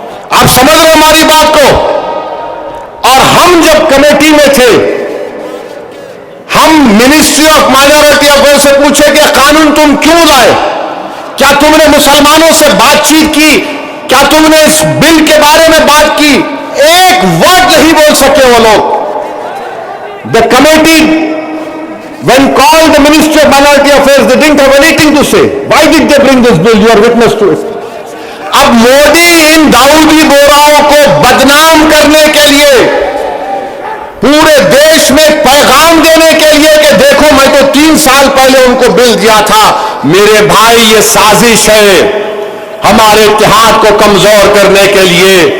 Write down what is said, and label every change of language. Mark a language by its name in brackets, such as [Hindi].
[Urdu] آپ سمجھ رہے ہماری بات کو. اور ہم جب کمیٹی میں تھے, ہم منسٹری آف مائنورٹی افیئر سے پوچھے کہ قانون تم کیوں لائے, کیا تم نے مسلمانوں سے بات چیت کی, کیا تم نے اس بل کے بارے میں بات کی؟ ایک ورڈ نہیں بول سکے وہ لوگ. [English] The committee, when called the Ministry of Minority Affairs, they didn't have anything to say. Why did they bring this bill? You are witness to it. [Urdu] اب مودی ان داؤدی بوراؤں کو بدنام کرنے کے لیے, پورے دیش میں پیغام دینے کے لیے کہ دیکھو میں تو 3 سال پہلے ان کو بل دیا تھا. میرے بھائی یہ سازش ہے ہمارے اتحاد کو کمزور کرنے کے لیے.